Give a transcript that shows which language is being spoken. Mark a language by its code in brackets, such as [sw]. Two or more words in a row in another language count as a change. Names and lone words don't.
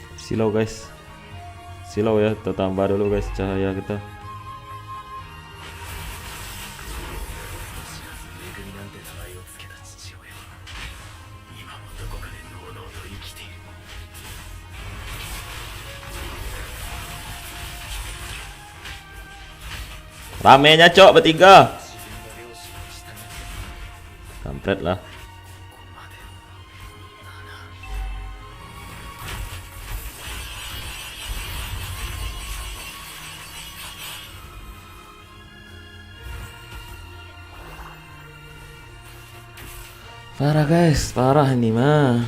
[id] Silau guys, silau ya, kita tambah dulu guys cahaya kita. [ja] 恵みなんて名前を付けた父親は今もどこかでのうのうと生きている。 [id] Ramenya cok bertiga. [ja] 自分の両親に従って [id] Kampret lah. [ja] ここまでの [id] Parah guys, parah ini mah.